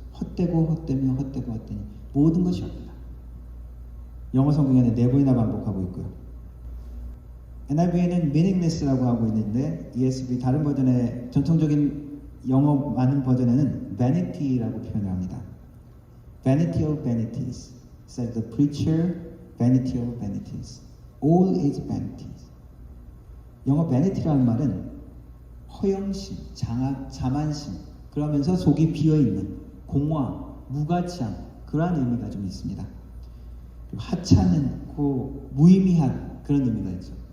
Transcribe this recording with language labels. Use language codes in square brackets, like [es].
[ko] 헛되고 헛되며 헛되고 헛되니 모든 것이 헛되다. 영어 성경에는 4번이나 반복하고 있고요. NIV에는 meaningless라고 하고 있는데 ESV 다른 버전의 전통적인 영어 많은 버전에는 vanity라고 표현을 합니다. [en] Vanity of vanities, said the preacher, vanity of vanities. All is vanity. [ko] 영어 vanity라는 말은 허영심, 자만심, 그러면서 속이 비어있는 공허함, 무가치함, 그러한 의미가 좀 있습니다. 그리고 하찮고 무의미한 그런 의미가 있죠.